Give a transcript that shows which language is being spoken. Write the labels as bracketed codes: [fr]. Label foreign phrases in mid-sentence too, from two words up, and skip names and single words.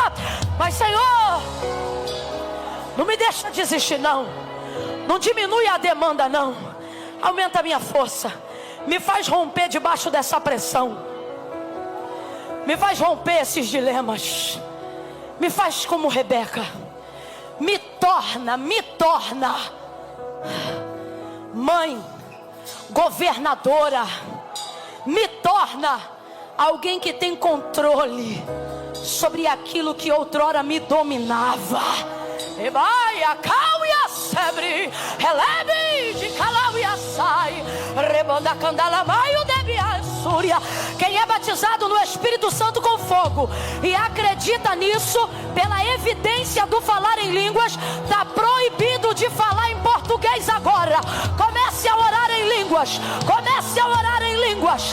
[pt] Mas Senhor, não me deixa desistir não diminui a demanda não, aumenta a minha força, me faz romper debaixo dessa pressão, me faz romper esses dilemas, me faz como Rebeca, me torna mãe, governadora, me torna alguém que tem controle sobre aquilo que outrora me dominava. Ebaia, cauia, sebre, releve de calauia sai, rebanda candala, maio debias. Quem é batizado no Espírito Santo com fogo e acredita nisso, pela evidência do falar em línguas, está proibido de falar em português agora. Comece a orar em línguas. Comece a orar em línguas.